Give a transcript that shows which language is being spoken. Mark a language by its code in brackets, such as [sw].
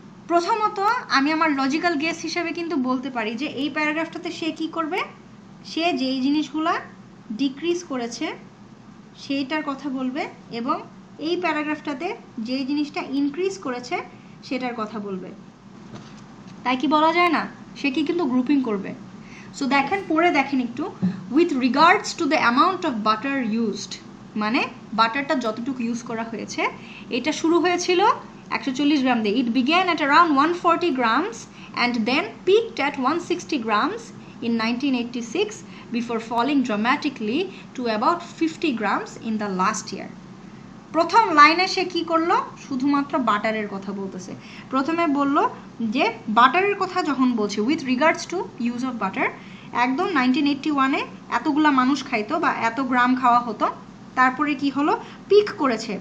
[bn] প্রথমত আমি আমার লজিক্যাল গেস হিসেবে কিন্তু বলতে পারি যে এই প্যারাগ্রাফটাতে সে কি করবে, সে যেই জিনিসগুলো ডিক্রিজ করেছে সেইটার কথা বলবে এবং এই প্যারাগ্রাফটাতে যে জিনিসটা ইনক্রিজ করেছে সেটার কথা বলবে। তাই কি বলা যায় না, সে কি কিন্তু গ্রুপিং করবে। সো দেখেন, পড়ে দেখেন একটু, [en] with regards to the amount of butter used, [bn] মানে বাটারটা যতটুকু ইউজ করা হয়েছে, এটা শুরু হয়েছিল 140 গ্রাম দিয়ে। [en] It began at around 140 grams and then peaked at 160 grams in 1986 before falling dramatically to about 50 grams in the last year. [bn] প্রথম লাইনে সে কি করলো, শুধুমাত্র বাটারের কথা বলতেছে। প্রথমে বলল যে বাটারের কথা যখন বলছে [en] with regards to use of butter, [bn] একদম 1981-এ এতগুলা মানুষ খাইতো বা এত গ্রাম খাওয়া হতো, তারপরে কি হলো, পিক করেছে।